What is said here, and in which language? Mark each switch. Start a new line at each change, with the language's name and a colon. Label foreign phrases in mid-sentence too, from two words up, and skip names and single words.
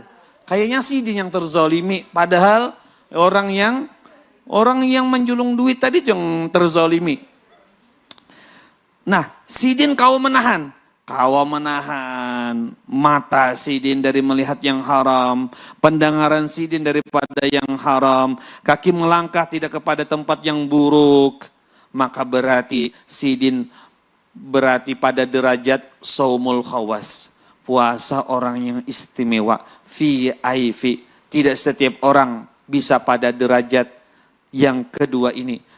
Indonesian: Kayaknya Sidin yang terzolimi. Padahal orang yang menjulung duit tadi yang terzolimi. Nah, Sidin kau menahan. Kau menahan mata Sidin dari melihat yang haram. Pendengaran Sidin daripada yang haram. Kaki melangkah tidak kepada tempat yang buruk. Maka berarti Sidin berarti pada derajat
Arabic: صوم الخواص.
Indonesian: Puasa orang yang istimewa. VIP. Tidak setiap orang bisa pada derajat yang kedua ini.